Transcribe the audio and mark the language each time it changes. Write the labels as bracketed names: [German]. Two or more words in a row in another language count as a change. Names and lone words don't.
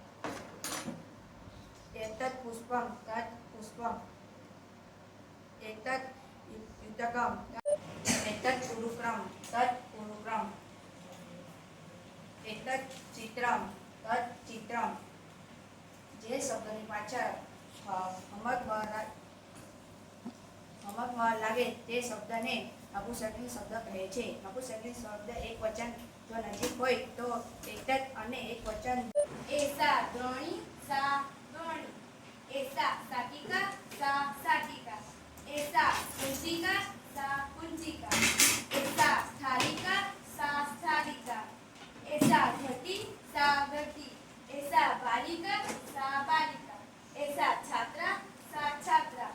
[Sanskrit] एतत् पुष्पं तत् पुष्पम् एतत् युतकम् एतत् उरुक्रं तत् उरुक्रम् एतत् चित्रं तत् चित्रम् [Gujarati] જે શબ્દની પાછળ હમક લાગે તે શબ્દને નપુંસકલિંગ શબ્દ કહે છે. નપુંસકલિંગ શબ્દ એક વચન જો નજીક હોય તો એતત અને એક વચન [Sanskrit] એસા દ્રોણી સા દ્રોણી એસા સાટિકા સા સાટિકા એસા કુંચિકા સા કુંચિકા એસા સ્થાલિકા સા સ્થાલિકા એસા ઘટી સા ઘટી એસા બાલિકા સા બાલિકા એસા છાત્રા સા છાત્રા.